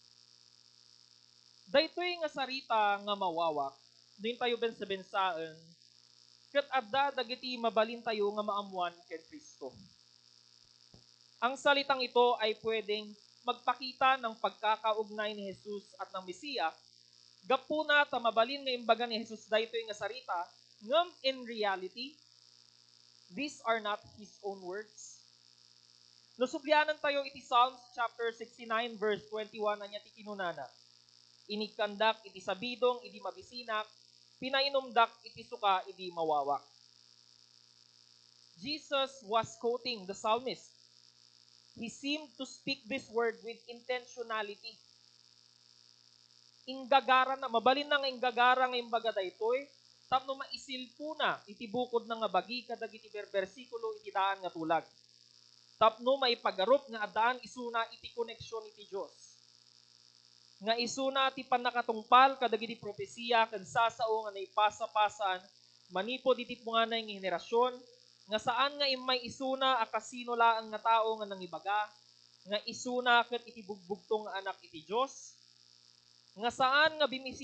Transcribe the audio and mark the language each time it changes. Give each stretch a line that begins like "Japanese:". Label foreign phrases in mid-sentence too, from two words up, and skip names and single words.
Iloko: Daytoy nga sarita nga mawawak, doon tayo bensa-bensaan, ket adda dagiti mabalin tayo nga maamuan ken Kristo.
Filipino: Ang salitang ito ay pwedeng magpakita ng pagkakaugnay ni Jesus at ng Mesiya,
Iloko: gapu na ta mabalin nga imbaga ni Jesus daytoy nga sarita, ngam
English: in reality, these are not His own words.
Iloko: Nusubyanan tayo iti
English: Psalms chapter 69 verse 21
Iloko: na niya ti kinunana. Inikandak iti sabidong iti mabisinak, pinainomdak iti suka iti mawawak.
English: Jesus was quoting the psalmist. He seemed to speak this word with intentionality.
Iloko: Inggagara na, mabalin na nga inggagara nga imbaga daytoy, tapno maisilpo na iti bukod na nga bagi kadag iti bersikulo iti daan nga tulag. Tapno maipagarup nga adaan isuna iti koneksyon iti Dios. Nga isuna ti panakatungpal kadag iti propesiya ken sasao nga naipasa-pasan manipod iti punganay nga henerasyon nga saan nga imay isuna akasino laang nga tao nga nangibaga nga isuna ket iti bugbugtong nga anak iti Dios nga saan nga